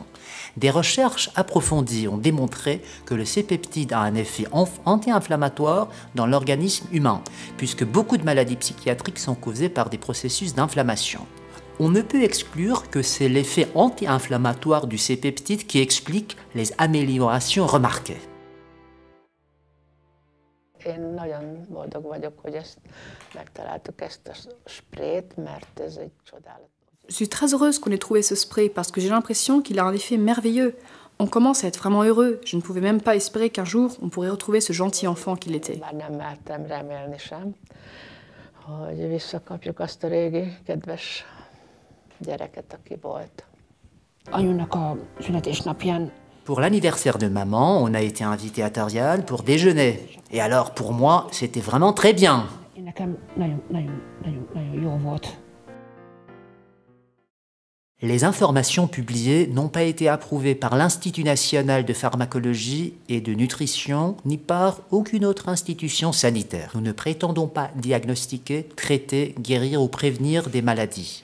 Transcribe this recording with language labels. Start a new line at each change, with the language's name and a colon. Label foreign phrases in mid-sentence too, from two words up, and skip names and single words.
French: Des recherches approfondies ont démontré que le C-peptide a un effet anti-inflammatoire dans l'organisme humain, puisque beaucoup de maladies psychiatriques sont causées par des processus d'inflammation. On ne peut exclure que c'est l'effet anti-inflammatoire du C-peptide qui explique les améliorations remarquées.
Hungarian: Én nagyon boldog vagyok, hogy megtaláltuk ezt a sprét, mert ez egy csodálatos.
French: Je suis très heureuse qu'on ait trouvé ce spray parce que j'ai l'impression qu'il a un effet merveilleux. On commence à être vraiment heureux. Je ne pouvais même pas espérer qu'un jour on pourrait retrouver ce gentil enfant qu'il était.
Hungarian: Bár nem mertem remélni sem, hogy visszakapjuk azt a régi kedves gyereket, aki volt. Anyunak a születésnapján
French: Pour l'anniversaire de maman, on a été invité à Tarial pour déjeuner. Et alors, pour moi, c'était vraiment très bien.
Hungarian: nekem nagyon jó volt.
French: Les informations publiées n'ont pas été approuvées par l'Institut national de pharmacologie et de nutrition, ni par aucune autre institution sanitaire. Nous ne prétendons pas diagnostiquer, traiter, guérir ou prévenir des maladies.